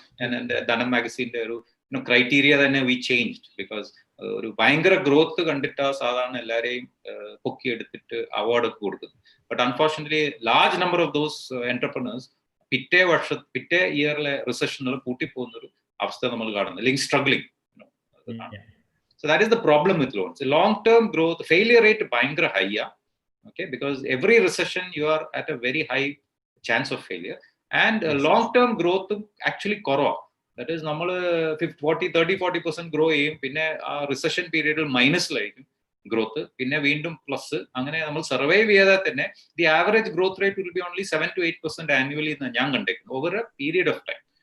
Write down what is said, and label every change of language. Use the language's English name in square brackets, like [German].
[Malayalam] ഞാൻ എൻ്റെ ധനം മാഗസീന്റെ ഒരു ക്രൈറ്റീരിയ തന്നെ [English] we changed because [Malayalam] ഒരു ഭയങ്കര ഗ്രോത്ത് കണ്ടിട്ടാ സാധാരണ എല്ലാവരെയും പൊക്കി എടുത്തിട്ട് അവാർഡ് ഒക്കെ കൊടുക്കുന്നത്. [English] but unfortunately large number of those entrepreneurs [Malayalam] പിറ്റേ ഇയറിലെ റിസഷനിൽ കൂട്ടിപ്പോകുന്ന ഒരു അവസ്ഥ നമ്മൾ കാണുന്നത്, അല്ലെങ്കിൽ struggling. [English] So that is the problem with loans. The long-term growth, failure rate bhayangara high, okay, because every recession you are at a very high chance of failure, and long-term growth actually korva. [Malayalam] That is നമ്മൾ 30-40% grow ചെയ്യും, പിന്നെ ആ recession പീരീഡിൽ മൈനസിലായിരിക്കും growth, പിന്നെ വീണ്ടും plus. അങ്ങനെ നമ്മൾ survive ചെയ്താൽ തന്നെ [English] the average growth rate will be only 7-8% annually [Malayalam] എന്ന് ഞാൻ കണ്ടേക്കുന്നു [English] Over a period of time.